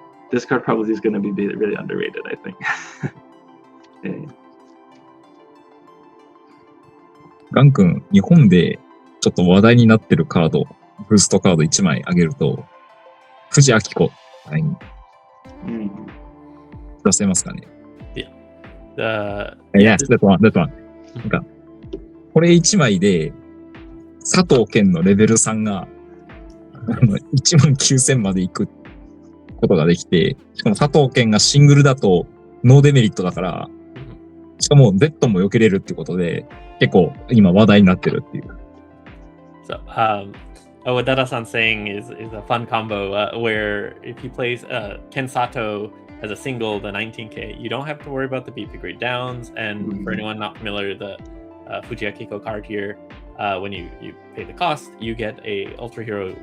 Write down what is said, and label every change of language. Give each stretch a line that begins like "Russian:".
English: This card probably is going to be really underrated, I think.
Japanese: ガン君、日本でちょっと話題になってるカード、ブーストカード1枚あげると、藤明子に出せますかね。
English: Yes, that's one.
Japanese: なんか、これ1枚で、佐藤健のレベル3が、19000まで行くことができて、しかも佐藤健がシングルだとノーデメリットだから、しかも Z も避けれるってことで、結構今話題になってるっていう。
English: So, what Dada-san saying is a fun combo where if he plays Ken Sato as a single, the 19k, you don't have to worry about the BP grade downs. And for anyone not familiar, the Fuji Akiko card here, when you pay the cost, you get a Ultra Hero.